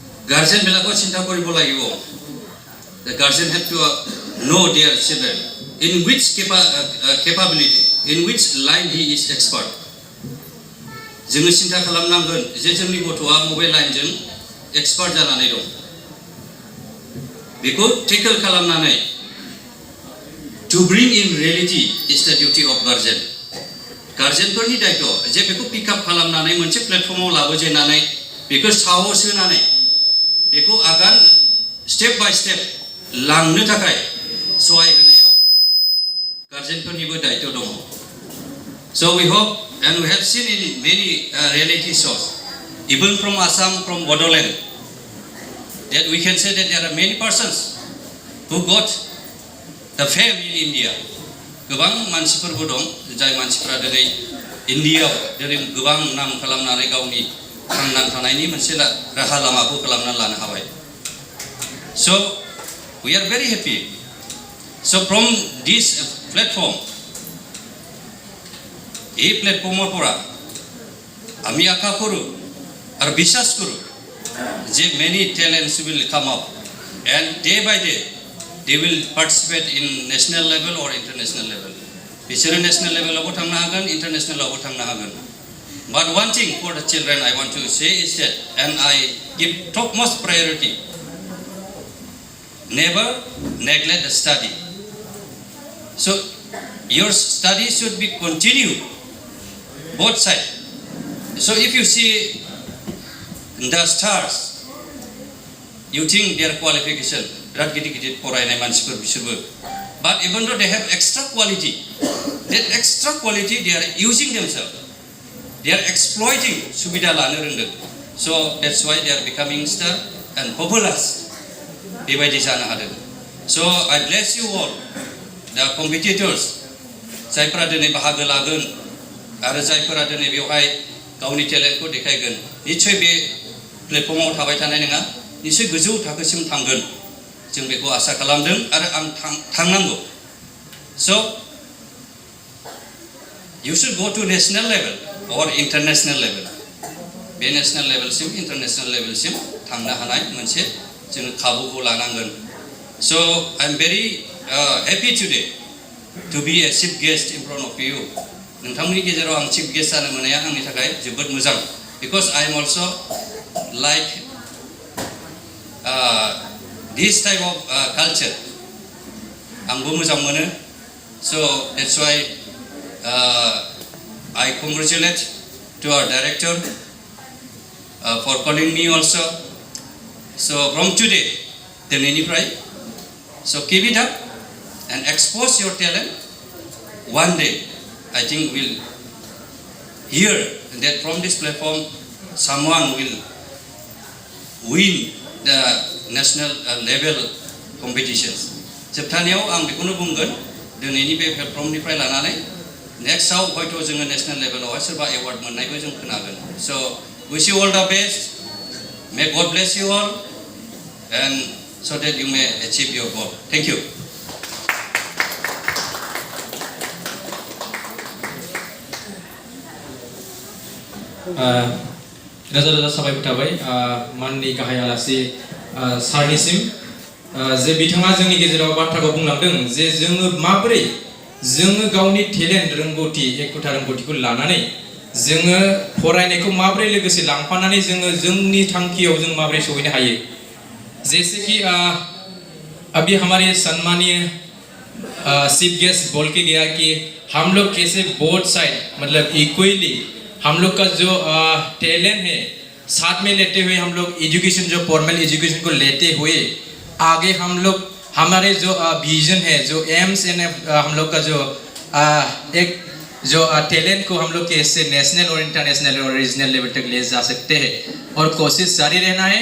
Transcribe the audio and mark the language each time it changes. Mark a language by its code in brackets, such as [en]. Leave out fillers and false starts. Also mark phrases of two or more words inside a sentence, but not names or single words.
[as] গার্জেন বিলাকৰ চিন্তা কৰিব লাগিব। [en] The guardian have to know their children in which capability, in which line he is expert. [brx] जोङो सिन्था खालामनांगोन जे जोंनि गथ'आ बबे लाइनजों एक्सपार्ट जानानै दं। बेखौ टेकल खालामनानै [en] to bring in reality is the duty of guardian. [brx] गार्जेनफोरनि दायित्व जे बेखौ पिकआप खालामनानै मोनसे प्लेटफर्माव लाबोजेननानै बेखौ साहस होनानै बेखौ आगान [en] step by step [brx] लांनो थाखाय सहाय होनायाव गार्जेनफोरनिबो दायित्व दङ। [en] So we hope and we have seen in many reality shows, even from Assam, from Bodoland, that we can say that there are many persons who got the fame in India. [brx] गोबां मानसिफोरबो दं जाय मानसिफोरा दिनै इन्डियायाव दिनै गोबां नाम खालामनानै गावनि थांना थानायनि मोनसे राहा लामाखौ खालामना लानो हाबाय। [en] So we are very happy. So from this platform, [as] এই প্ল্যাটফর্মৰ পৰা আমি আশা কৰোঁ আৰু বিশ্বাস কৰোঁ যে [en] many talents will come up and day by day they will participate in national level or international level. [brx] बिसोरो national level आवबो थांनो हागोन, international आवबो थांनो हागोन। [en] But one thing for the children I want to say is that, and I give topmost priority, never neglect the study. So your study should be continued, both sides. So if you see the stars, you think their qualification, [brx] birat gidit फरायनाय मानसिफोर बिसोरबो, [en] but even though they have extra quality, that extra quality they are using themselves, they are exploiting [brx] सुबिदा लानो रोंदों. [en] So that's why they are becoming star and popular. [brx] बेबायदि जानो हादों. [en] So I bless you all, the competitors, [brx] जायफोरा दिनै बाहागो लागोन आरो जायफोरा दिनै बेवहाय गावनि टेलेन्टखौ देखायगोन, निश्चय बे प्लेटफर्माव थाबाय थानाय नङा, निश्चय गोजौ थाखोसिम थांगोन, जों बेखौ आसा खालामदों आरो आं थांनांगौ. [en] So you should go to national level or international level. [brx] बे [en] national levelसिम international levelसिम [brx] थांनो हानाय मोनसे जोङो खाबुखौ लानांगोन. [en] So I'm very happy today to be a chief guest in front of you. [brx] नोंथांमोननि गेजेराव आं [en] chief guest [brx] जानो मोननाया आंनि थाखाय जोबोद मोजां, [en] because I am also like this type of culture. [brx] आंबो मोजां मोनो. [en] So that's why I congratulate to our director for calling me also. So from today, दिनैनिफ्राय, so keep it up and expose your talent. One day, I think we'll hear that from this platform, someone will win the national level competitions. [brx] जोबथानायाव आं बेखौनो बुंगोन, दिनैनि बे प्लेटफर्मनिफ्राय लानानै नेक्स्टआव हयथ' जोङो [en] national level [brx] सोरबा एवार्ड मोननायबो जों खोनागोन. [en] So wish you all the best. May God bless you all, and so that you may achieve your goal. Thank you. [brx] रोजा साबायखर थाबाय माननि गाहाय आलासि सारनिसिम, जे बिथाङा जोंनि गेजेराव बाथ्राखौ बुंलांदों जे जोङो माबोरै जोङो गावनि टेलेन्ट रोंगौथि एखुथा रोंगौथिखौ लानानै जोङो फरायनायखौ माबोरै लोगोसे लांफानानै जोङो जोंनि थांखियाव जों माबोरै सहैनो हायो। [hi] जैसे कि अभी हमारे सम्मानीय [en] chief guest [hi] बोल के गया कि हम लोग कैसे [en] both side [hi] मतलब इक्वली हम लोग का जो टैलेंट है साथ में लेते हुए हम लोग एजुकेशन जो [en] formal education [hi] को लेते हुए आगे हम लोग हमारे जो विजन है जो [en] aims and [hi] हम लोग का जो एक जो टैलेंट को हम लोग कैसे नेशनल और इंटरनेशनल और [en] regional level [hi] तक ले जा सकते हैं, और कोशिश जारी रहना है।